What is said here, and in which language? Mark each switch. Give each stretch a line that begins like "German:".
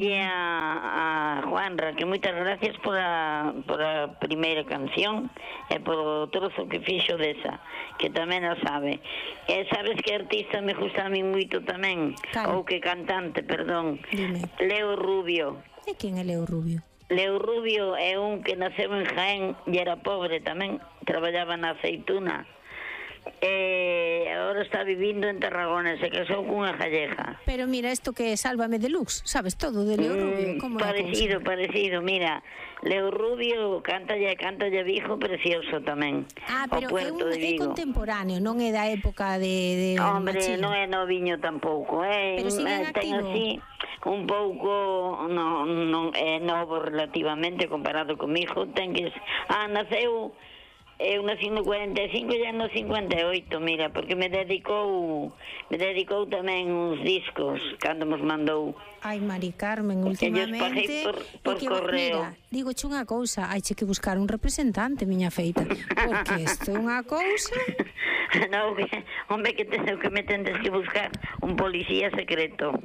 Galician: Dille a Juanra que moitas gracias por a primeira canción e por o trozo que fixo desa, que tamén a sabe. E sabes que artista me gusta a mí moito tamén? Cal. Ou que cantante, perdón. Dime. Leo Rubio. E quen é Leo Rubio? Leo Rubio é un que naceu en Jaén e era pobre tamén. Traballaba na aceituna.
Spanish: Ahora está viviendo en Tarragona, se casó con una galleja. Pero mira, esto que es Sálvame Deluxe, ¿sabes todo de Leo Rubio? ¿Cómo parecido, parecido, mira. Leo Rubio canta ya viejo, precioso también. Ah, pero es un de contemporáneo, no es de la época de hombre, machín. No es noviño tampoco. Pero sí, un poco, no es novo relativamente comparado con mi hijo.
Galician: Ten que, naceu. Eu nací no 45 e no 58, mira, porque me dedicou tamén uns discos cando nos mandou.
Spanish: Ai, Mari Carmen, últimamente...
Galician: Por que, correo. Mira, digo unha cousa, hai che que buscar un representante, miña feita, porque isto é unha cousa... Non, hombre, que teño que me tendes que buscar un policía secreto.